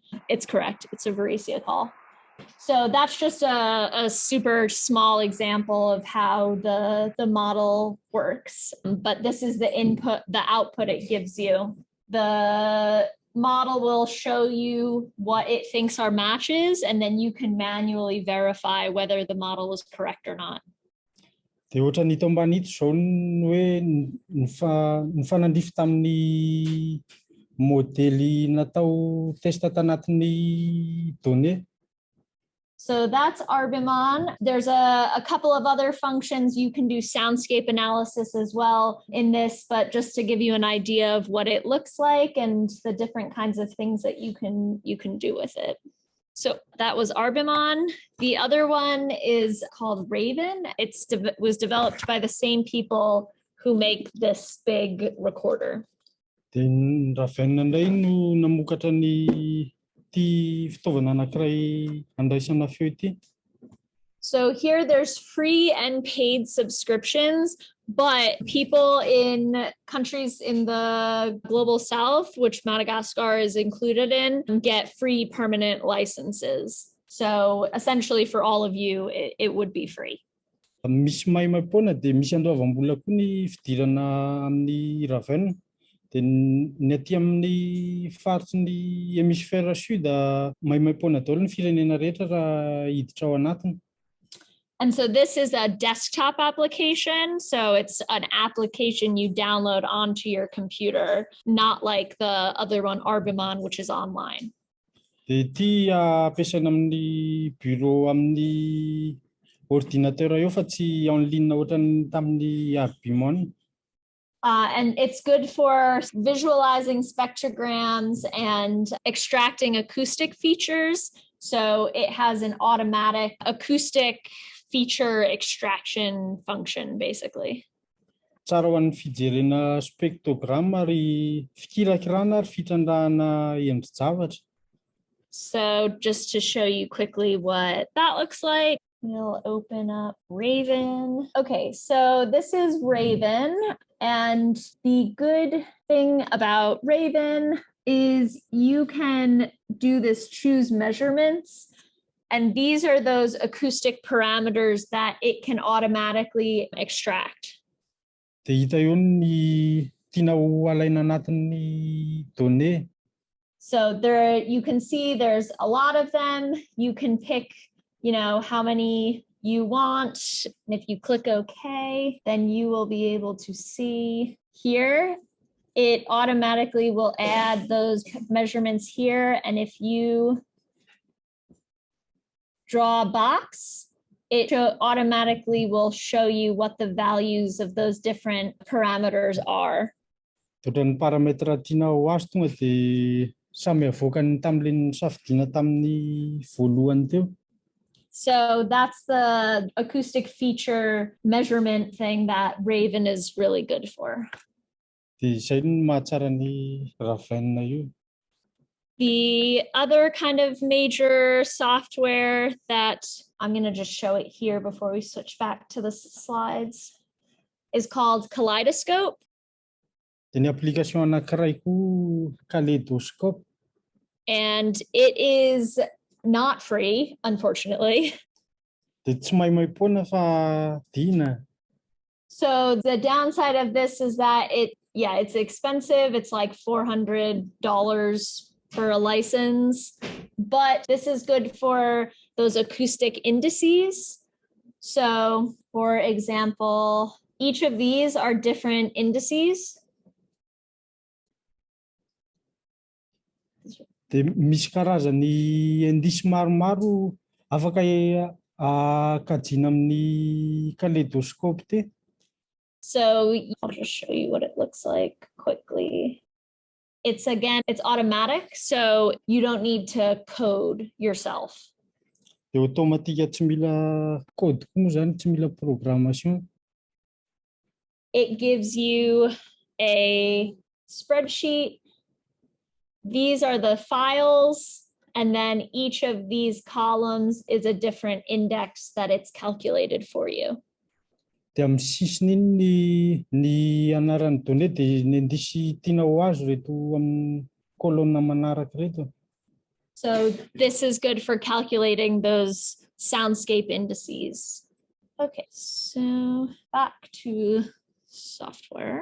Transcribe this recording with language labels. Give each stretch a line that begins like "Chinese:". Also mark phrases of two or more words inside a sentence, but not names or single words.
English: It's correct, it's a Variesia call. So that's just a super small example of how the model works. But this is the input, the output it gives you. The model will show you what it thinks are matches, and then you can manually verify whether the model was correct or not.
Malagasy: Dia ohatra ny hita ambany ito zao ny hoe ny fanandrify tamin'ny modely natao test tanatin'ny données.
English: So that's Arbimon. There's a couple of other functions. You can do soundscape analysis as well in this, but just to give you an idea of what it looks like and the different kinds of things that you can do with it. So that was Arbimon. The other one is called Raven. It was developed by the same people who make this big recorder.
Malagasy: Dia Raven indray no namokatra ny ty fitaovana anankiray andraisana feo ity.
English: So here there's free and paid subscriptions, but people in countries in the global south, which Madagascar is included in, get free permanent licenses. So essentially for all of you, it would be free.
Malagasy: Misy maimaimpona dia misy andoavam-bola koa ny fidirana amin'ny Raven. Dia ny aty amin'ny faritsy ny
French: hémisphère sud
Malagasy: maimaimpona daholo ny firenena rehetra raha hiditra ao anatiny.
English: And so this is a desktop application. So it's an application you download onto your computer, not like the other one, Arbimon, which is online.
Malagasy: Dia ity ampiasaina amin'ny bureau amin'ny ordinateur eo fa tsy
French: en ligne
Malagasy: ohatran'ny tamin'ny Arbimon.
English: And it's good for visualizing spectrograms and extracting acoustic features. So it has an automatic acoustic feature extraction function, basically.
Malagasy: Tsara ho an'ny fijerena spectrogram ary fikirakirana ary fitrandrahana endri-javatra.
English: So just to show you quickly what that looks like, we'll open up Raven. Okay, so this is Raven. And the good thing about Raven is you can do this choose measurements. And these are those acoustic parameters that it can automatically extract.
Malagasy: Dia hita eo ny tiana ho alaina anatin'ny données.
English: So there, you can see there's a lot of them. You can pick, how many you want. And if you click OK, then you will be able to see here. It automatically will add those measurements here. And if you draw a box, it automatically will show you what the values of those different parameters are.
Malagasy: Ohatran'ny parametra tiana ho azy tonga dia samy avoakany tamin'ilay nisafidiana tamin'ny voalohany teo.
English: So that's the acoustic feature measurement thing that Raven is really good for.
Malagasy: Dia izay no mahatsara ny Raven io.
English: The other kind of major software that I'm going to just show it here before we switch back to the slides is called Kaleidoscope.
Malagasy: Dia ny application anankiray koa Kaleidoscope.
English: And it is not free, unfortunately.
Malagasy: Dia tsy maimaimpona fa dina.
English: So the downside of this is that it's expensive. It's like $400 for a license, but this is good for those acoustic indices. So for example, each of these are different indices.
Malagasy: Dia misy karazany indisy maromaro afaka kajiana amin'ny Kaleidoscope ty.
English: So I'll just show you what it looks like quickly. It's automatic, so you don't need to code yourself.
Malagasy: Dia automatika tsy mila code koa moa zany, tsy mila programmation.
English: It gives you a spreadsheet. These are the files, and then each of these columns is a different index that it's calculated for you.
Malagasy: Dia amin'ny sisiny iny ny anaran'ny données dia ny indisy tiana ho azo reto amin'ny colonne manaraka reto.
English: So this is good for calculating those soundscape indices. Okay, so back to software.